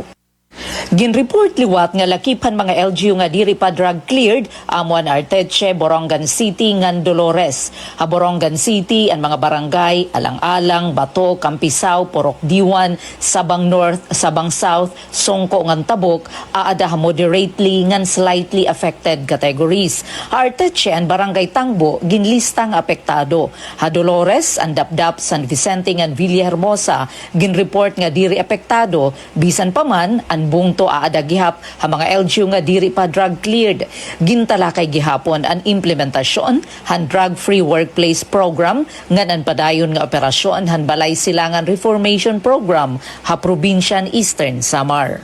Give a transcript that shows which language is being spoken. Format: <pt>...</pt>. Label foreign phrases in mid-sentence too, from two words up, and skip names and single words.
<war>Ginreport liwat nga lakipan mga LGU nga diri pa</war> <en>drug cleared</en> <war>amuan Arteche, Borongan City ngan Dolores. Ha Borongan City ang mga barangay Alang-alang, Bato, Campisao, Porok Diwan, Sabang North, Sabang South, Songko ngan Tabok aada ha moderately ngan</war> <en>slightly affected categories.</en> <war>Ha Arteche ang barangay Tangbo ginlistang apektado. Ha Dolores ang Dapdap, San Vicente ngan Villahermosa ginreport nga diri apektado bisan pa man ang bungto aada gihap ha mga LGU nga diri pa</war> <en>drug cleared.</en> <war>Gintala kay gihapon ang implementasyon han</war> <en>drug-free workplace program</en> <war>ngan ang padayon nga operasyon han balay silangan reformation program ha probinsyan Eastern Samar.</war>